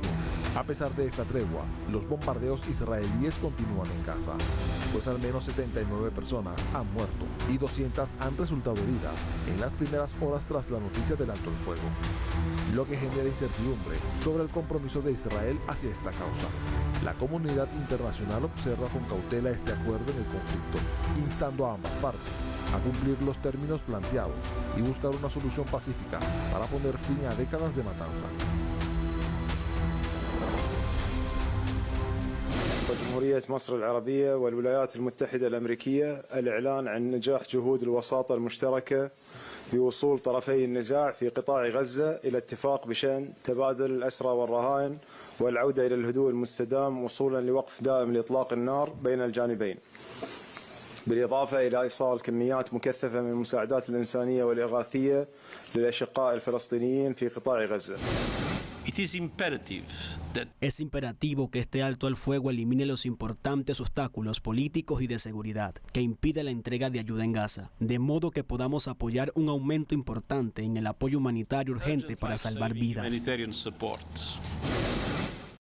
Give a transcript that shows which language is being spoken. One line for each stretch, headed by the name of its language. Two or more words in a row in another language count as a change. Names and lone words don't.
Spanish: A pesar de esta tregua, los bombardeos israelíes continúan en Gaza, pues al menos 79 personas han muerto y 200 han resultado heridas en las primeras horas tras la noticia del alto el fuego, lo que genera incertidumbre sobre el compromiso de Israel hacia esta causa. La comunidad internacional observa con cautela este acuerdo en el conflicto, instando a ambas partes a cumplir los términos planteados y buscar una solución pacífica para poner fin a décadas de matanza.
Arabic: جمهورية مصر العربية والولايات المتحدة الأمريكية الإعلان عن نجاح جهود الوساطة المشتركة بوصول طرفي النزاع في قطاع غزة إلى اتفاق بشأن تبادل الأسرى والرهائن والعودة إلى الهدوء المستدام وصولا لوقف دائم لإطلاق النار بين الجانبين، بالإضافة إلى إيصال كميات مكثفة من المساعدات الإنسانية والإغاثية للأشقاء الفلسطينيين في قطاع غزة.
Spanish: Es imperativo que este alto al fuego elimine los importantes obstáculos políticos y de seguridad que impiden la entrega de ayuda en Gaza, de modo que podamos apoyar un aumento importante en el apoyo humanitario urgente para salvar vidas.